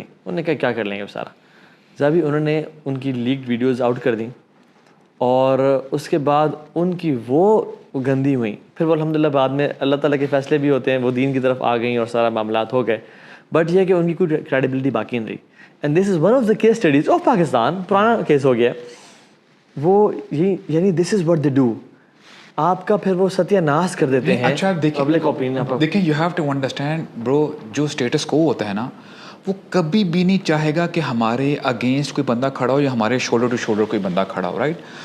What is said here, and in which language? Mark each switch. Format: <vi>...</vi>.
<ur>انہوں نے کہا کیا کر لیں گے وہ سارا. جبھی انہوں نے ان کی لیکڈ ویڈیوز آؤٹ کر دیں, اور اس کے بعد ان کی وہ گندی ہوئیں. پھر وہ الحمدللہ بعد میں اللہ تعالیٰ کے فیصلے بھی ہوتے ہیں, وہ دین کی طرف آ گئیں اور سارا معاملات ہو گئے. بٹ یہ کہ ان کی کوئی کریڈیبلٹی باقی نہیں رہی.</ur> <en>and this is one of the case studies of Pakistan,</en> <ur>پرانا کیس ہو گیا. وہ یعنی</ur> <en>this is what they do,</en> <ur>آپ کا پھر وہ ستیہ ناش کر دیتے ہیں. اچھا</ur> <en>public opinion</en> <ur>دیکھیں,</ur> <en>you have to understand bro,</en> <ur>جو اسٹیٹس کو ہوتا ہے نا وہ کبھی بھی نہیں چاہے گا کہ ہمارے اگینسٹ کوئی بندہ کھڑا ہو یا ہمارے شولڈر ٹو شولڈر کوئی بندہ کھڑا ہو, رائٹ.</ur>